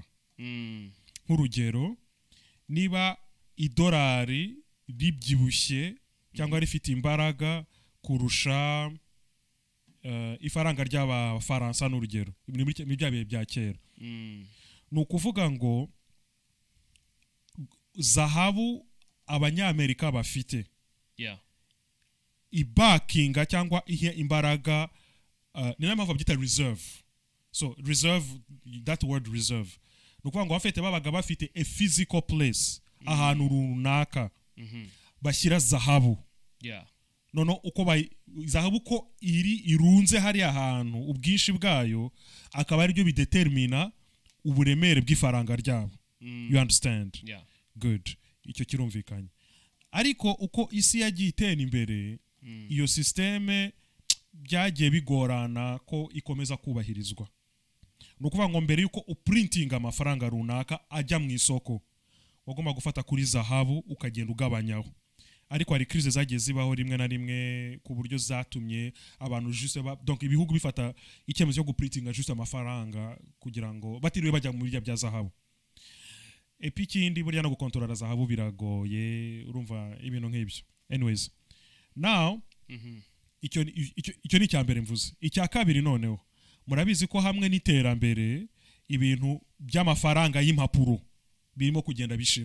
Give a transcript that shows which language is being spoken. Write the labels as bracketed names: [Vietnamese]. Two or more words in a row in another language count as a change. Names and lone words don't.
[Kinyarwanda] Nk'urugero, niba idolari ribyibushye cyangwa rifite imbaraga kurusha ifaranga ry'abafaransa n'urugero muri bya bihe bya kera ni ukuvuga ngo zahabu abanyamerika bafite ibakinga cyangwa ihe imbaraga ni nayo mpamvu babyita reserve. [English] So reserve, that word reserve [Kinyarwanda] ni ukuvuga ngo bafite babaga bafite [English] a physical place [Kinyarwanda] ahantu runaka bashyira zahabu. Nono uko zahabu ko irunze hari ahantu ubwinshi bwayo akaba ari byo bidetermina uburemere bw'ifaranga ryabo. [English] You understand? Good. [Kinyarwanda] Icyo kirumvikanye. Ariko uko isi yagiye itera imbere iyo systeme byagiye bigorana ko ikomeza kubahirizwa. Ni ukuvuga ngo mbere yuko uprinting amafaranga runaka ajya mu isoko wagomba gufata kuri zahabu ukagenda ugabanyaho. Ariko hari crise zagiye zibaho rimwe na rimwe ku buryo zatumye abantu [French] juste donc [Kinyarwanda] ibihugu bifata icyemezo cyo guprintinga juste amafaranga kugira ngo batiriwe bajya mu bijya bya zahabu. Epi kindi burya no gukontorora zahabu biragoye urumva ibintu nk'ibyo. [English] Anyways, now [Kinyarwanda] icyo ni icyambere mvuze. Icya kabiri noneho murabizi ko hamwe n'iterambere ibintu by'amafaranga y'impapuro birimo kugenda bishira.